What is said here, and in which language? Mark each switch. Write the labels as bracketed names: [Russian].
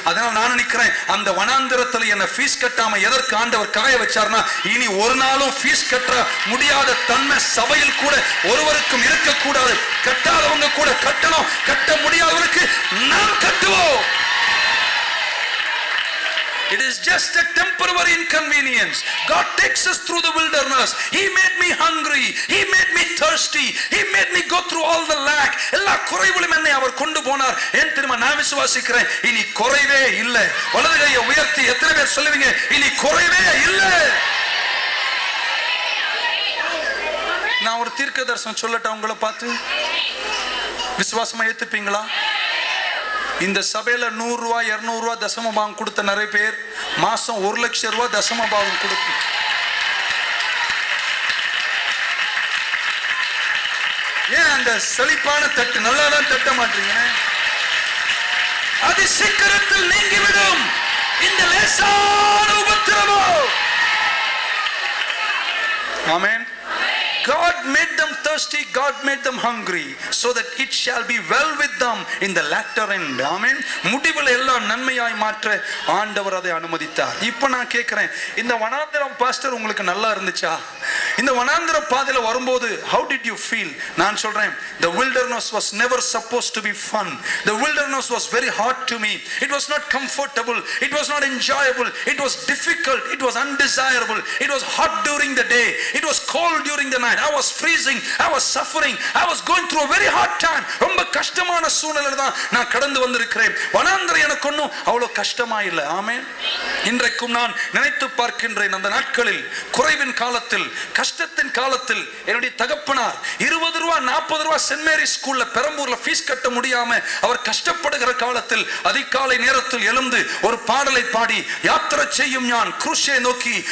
[Tamil] அதனால நான் நினைக்கிறேன், அந்த வனாந்திரத்தில் என்ன ஃபீஸ் கட்டாம எதற்கு ஆண்டவர் காய வச்சார்னா, இனி ஒரு நாளும் ஃபீஸ் கட்ட முடியாத தன்மை சபையில் கூட ஒருவருக்கும் இருக்கக்கூடாது. கட்டாதவங்க கூட கட்டணும், கட்ட முடியாதவருக்கு நாம் கட்டுவோம். [English] It is just a temporary inconvenience. God takes us through the wilderness. He made me hungry. He made me thirsty. He made me go through all the lack. [Tamil] எல்லா குறைவுகளும் என்னை அவர் கொண்டு போனார். ஏன் தெரியுமா? நான் விசுவாசிக்கிறேன், இனி குறைவே இல்லை. வலது கையை உயர்த்தி எத்தனை பேர் சொல்லுவீங்க, இனி குறைவே இல்லை? நான் ஒரு தீர்க்க தரிசனம் சொல்லட்டா உங்களை பார்த்து? விசுவாசமா ஏத்துப்பீங்களா? இந்த சபையில 100 ரூபாய் 200 ரூபாய் தசம பாகம் கொடுத்த நிறைய பேர் மாசம் 1 லட்சம் ரூபாய் தசம பாகம் கொடுத்து, ஏன் அந்த செழிப்பான தட்டு நல்லாதான் தட்ட மாட்டீங்க? அது சீக்கிரத்தில் நீங்கிவிடும் இந்த லேசான உபத்திரவம். ஆமென். [English] God made them thirsty, God made them hungry, so that it shall be well with them in the latter end. Amen. [Tamil] முடிவில் எல்லாம் நன்மையாய் மாற்ற ஆண்டவர் அதை அனுமதித்தார். இப்போ நான் கேட்கிறேன், இந்த வனாந்திரம் பாஸ்டர் உங்களுக்கு நல்லா இருந்துச்சா? இந்த வனாந்திர பாதையில வரும்போது [English] how did you feel? [Tamil] நான் சொல்றேன், [English] the wilderness was never supposed to be fun. The wilderness was very hard to me. It was not comfortable, it was not enjoyable, it was difficult, it was undesirable, it was hot during the day, it was cold during the night. I was freezing, I was suffering, I was going through a very hard time. [Tamil] ரொம்ப கஷ்டமான சூழ்நிலையில தான் நான் கடந்து வந்திருக்கிறேன். வனாந்திரம் எனக்கு ஒன்றும் அவ்வளவு கஷ்டமா இல்லை. ஆமென். இன்றைக்கும் நான் நினைத்து பார்க்கின்றேன், அந்த நாட்களில் குறைவின் காலத்தில், கஷ்டத்தின் காலத்தில் என்னுடைய தகப்பனார் 20 ரூபாய் 40 ரூபாய் சென்ட் மேரி ஸ்கூல்ல பெரம்பூர்ல ஃபீஸ் கட்ட முடியாம அவர் கஷ்டப்படுகிற காலத்தில் அதிகாலை நேரத்தில் எழுந்து ஒரு பாடலை பாடி, யாத்திரை செய்யும் ஞான் குருஷை நோக்கி